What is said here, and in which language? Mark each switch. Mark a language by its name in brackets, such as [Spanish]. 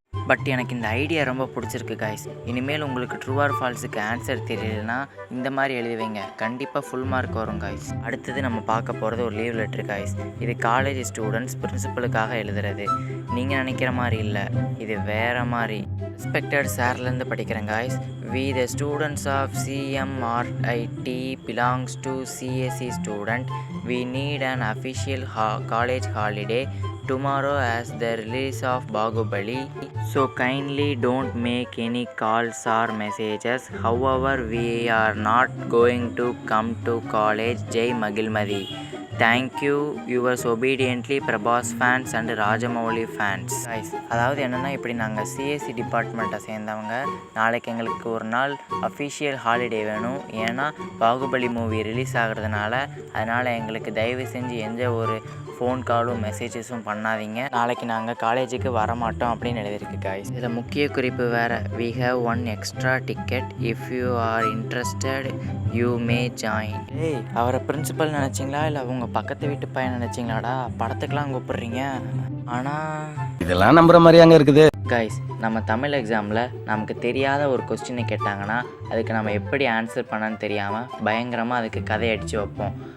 [Tamil] But எனக்கு இந்த idea ரொம்ப பிடிச்சிருக்கு காய்ஸ். இனிமேல் உங்களுக்கு ட்ரூ ஆர் ஃபால்ஸுக்கு ஆன்சர் தெரியலனா இந்த மாதிரி எழுதி வைங்க, கண்டிப்பாக ஃபுல் மார்க் வரும் காய்ஸ். அடுத்தது நம்ம பார்க்க போகிறது ஒரு லீவ் லெட்டர் காய்ஸ். இது காலேஜ் ஸ்டூடெண்ட்ஸ் பிரின்சிபலுக்காக எழுதுறது. நீங்கள் நினைக்கிற மாதிரி இல்லை, இது வேறு மாதிரி. ரெஸ்பெக்டட் சார்லேருந்து படிக்கிறேன் guys. [English] We the students of CMRIT belongs to CSE student. We need an official college holiday tomorrow as the release of Bahubali. So kindly don't make any calls or messages. However, we are not going to come to college. Jai Magilmadi. Thank you. Yours obediently Prabhas fans and Rajamouli fans. [Tamil] Guys, அதாவது என்னென்னா இப்படி நாங்கள் CSC டிபார்ட்மெண்ட்டை சேர்ந்தவங்க நாளைக்கு எங்களுக்கு ஒரு நாள் அஃபிஷியல் ஹாலிடே வேணும். ஏன்னா பாகுபலி மூவி ரிலீஸ் ஆகிறதுனால. அதனால் எங்களுக்கு தயவு செஞ்சு எந்த ஒரு ஃபோன் காலும் மெசேஜஸும் பண்ணாதீங்க. நாளைக்கு நாங்கள் காலேஜுக்கு வரமாட்டோம் அப்படின்னு எழுதியிருக்கு காய்ஸ். இதில் முக்கிய குறிப்பு வேறு. [English] We have 1 extra ticket. If you are interested, you may join. [Tamil] அவரை பிரின்சிபல் நினச்சிங்களா இல்லை அவங்க பக்கத்து வீட்டு பையன் நினச்சிங்களாடா? படத்துக்கெலாம் கூப்பிட்றீங்க. ஆனால் இதெல்லாம் நம்புற மாதிரி அங்கே இருக்குது கைஸ். நம்ம தமிழ் எக்ஸாமில் நமக்கு தெரியாத ஒரு கொஸ்டினை கேட்டாங்கன்னா அதுக்கு நம்ம எப்படி ஆன்சர் பண்ணன்னு தெரியாமல் பயங்கரமாக அதுக்கு கதை அடித்து வைப்போம்.